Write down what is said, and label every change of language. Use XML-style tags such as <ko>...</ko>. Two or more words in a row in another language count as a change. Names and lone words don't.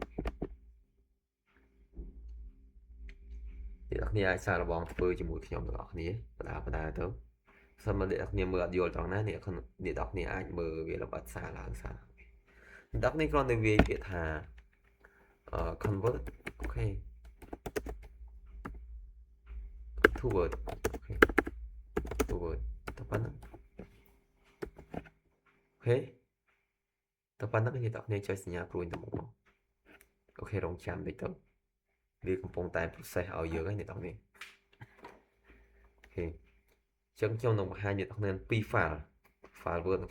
<km>អ្នកនរគ្នាអាចសាកល្បងធ្វើជាមួយខ្ញុំទាំងអស់គ្នាបដាទៅសិនមកអ្នកនរគ្នាមើលអត់យល់ត្រង់ណាអ្នកនរគ្នាអាចមើលវាលម្អិតសារឡើងសារអ្នកនរគ្នាគ្រាន់តែវាយពាក្យថាconvert អូខេ</km> <en>to word</en> <km>អូខេ</km> <en>to word</en> <km>តែប៉ុណ្្នឹងអូខេតែប៉ុណ្្នឹងអ្នកនរគ្នាចុចសញ្ញាព្រួយទៅមុខអូខេរងចាំតិចទៅវាកំពុងតែ process ឲ្យយើងហើយអ្នកនរគ្នាអូខេចឹងខ្ញុំនឹងបង្ហាញអ្នកនរគ្នាពីរ file Word និង</km>